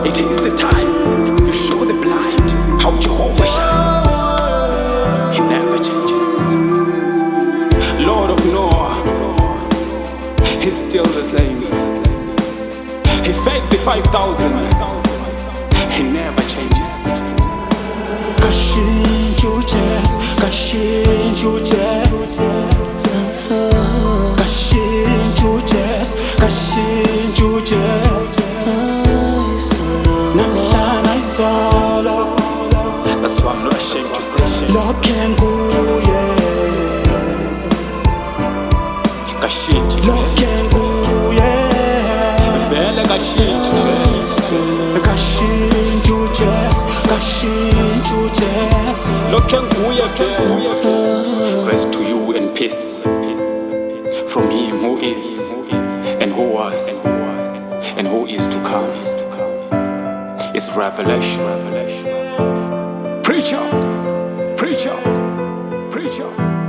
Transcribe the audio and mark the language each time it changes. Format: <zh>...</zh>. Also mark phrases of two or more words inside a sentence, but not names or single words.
<en>It is the time you show the blind how Jehovah shines. He never changes. Lord of Noah, he's still the same. He fed the 5,000. He never changes.</en> <zu>Kashintsha ujazz, kashintsha ujazz, kashintsha ujazz, kashintsha ujazz. Namhlanje izolo,</zu> <en>that's why I'm not ashamed to say</en> <zu>lokhe nguye, kashintsha lokhe nguye, vele kashintsha. Kashintsha ujazz, kashintsha ujazz. Lokhe nguye.</zu> <en>Rest to you and peace from him who is and who was and who is to come. It's revelation. Preacher.</en>